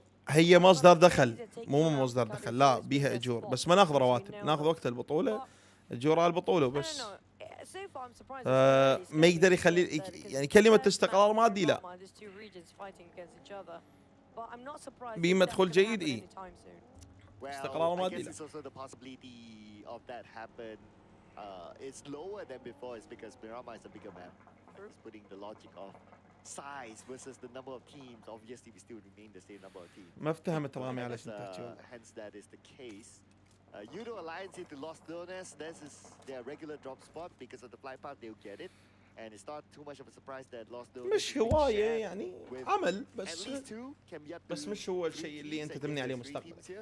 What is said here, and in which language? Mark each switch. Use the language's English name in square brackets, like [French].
[Arabic] هي مصدر دخل مو مصدر دخل لا بيها اجور بس ما ناخذ رواتب، ناخذ وقت البطولة اجور على البطولة وبس. ما يقدر يخلي يعني كلمة استقرار مادي لا [English] legends fighting against each other. But I'm not surprised. [Arabic] بمدخل جيد إيه. [English] Well, I guess it's also the possibility of that happen. It's lower than before. It's because Miramar is a bigger map. It's putting the logic of size versus the number of teams. Obviously, we still remain the same number of teams. [Arabic] ما افتهمت رامي على شو تحكي. [English] Hence, that is the case. YOODO Alliance into Lost Donors. This is their regular drop spot because of the fly path. They'll get it, and it's not too much of a surprise that Lost Donors. [Arabic] مش هواية يعني عمل بس مش هو الشيء اللي أنت تبني عليه مستقبل.